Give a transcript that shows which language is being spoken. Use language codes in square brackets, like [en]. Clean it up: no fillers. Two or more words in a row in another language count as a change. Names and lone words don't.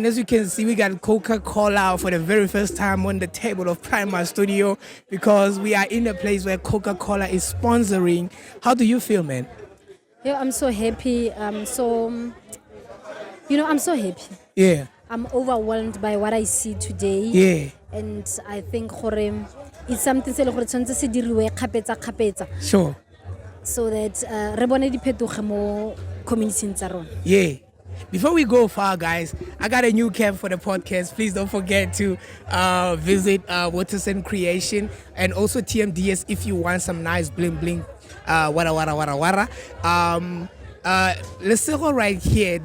[en] As you can see, we got Coca-Cola for the very first time on the table of Prima Studio because we are in a place where Coca-Cola is sponsoring. How do you feel, man? Yeah, I'm so happy. I'm so happy. Yeah. I'm overwhelmed by what I see today. Yeah. And I think it's something [tn] se le gore tshwantse se diriwe kgapetsa [en] Sure. so that [tn] re bone diphetogo mo community tsa rona. [en] Yeah. Before we go far, guys, I got a new cap for the podcast. Please don't forget to visit Waterson Creation and also TMDS if you want some nice bling bling. Wara. Let's go right here.